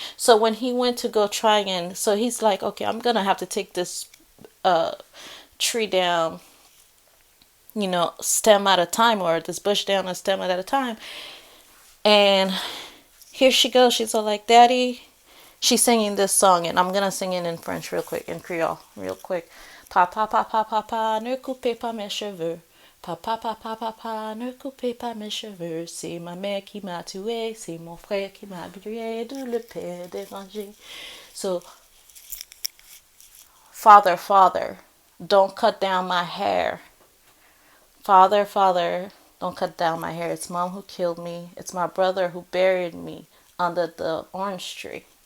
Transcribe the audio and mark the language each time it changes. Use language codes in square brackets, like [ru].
[en] So when he went to go try and, so he's like, okay, I'm going to have to take this uh, tree down, stem at a time, or this bush down a stem at a time. And here she goes. She's all like, Daddy. She's singing this song, and I'm gonna sing it in French real quick, in Creole, real quick. [fr] Papa, papa, papa, ne coupez pas mes cheveux. Papa, papa, papa, ne coupez pas mes cheveux. C'est ma mère qui m'a tué, c'est mon frère qui m'a brûlé, de le père dérangé. [en] So, Father, Father, don't cut down my hair. Father, Father, don't cut down my hair. It's Mom who killed me. It's my brother who buried me under the orange tree.